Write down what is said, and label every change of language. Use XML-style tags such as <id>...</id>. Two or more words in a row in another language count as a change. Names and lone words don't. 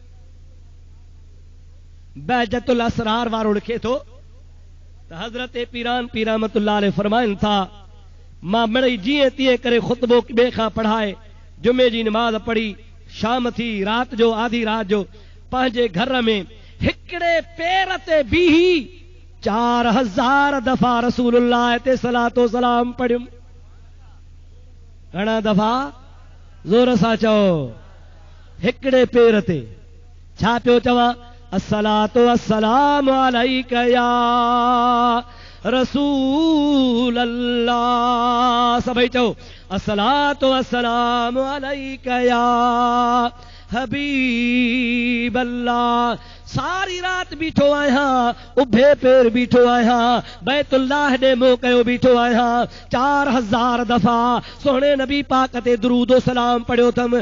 <sd>बहजतुल असरार वारो लिखे थो त हज़रत पीरान पीर</sd> <ar>رحمة الله عليه</ar> <sd>फरमाइनि था, मां मिड़ई जीअं तीअं करे ख़ुतबो ॿिए खां पढ़ाए जुमे जी नमाज़ पढ़ी, शाम थी, राति जो आधी राति जो पंहिंजे घर में हिकिड़े पेर ते बीही 4000 दफ़ा रसूलुल्लाह ते सलातो सलाम पढ़ियुमि। घणा दफ़ा? ज़ोर सां चओ। हिकिड़े पेर ते छा पियो चवां?</sd> <ar>الصلاة والسلام عليك يا رسول الله.</ar> <sd>सभई चओ</sd> <ar>الصلاة والسلام عليك يا حبيب الله.</ar> <sd>सारी रात बीठो आहियां, उभे पेर बीठो आहियां, बैतुल्लाह ॾे मुंहुं कयो बीठो आहियां। 4000 दफ़ा सोहणे नबी पाक ते दुरूद सलाम पढ़ियो अथमि।</sd>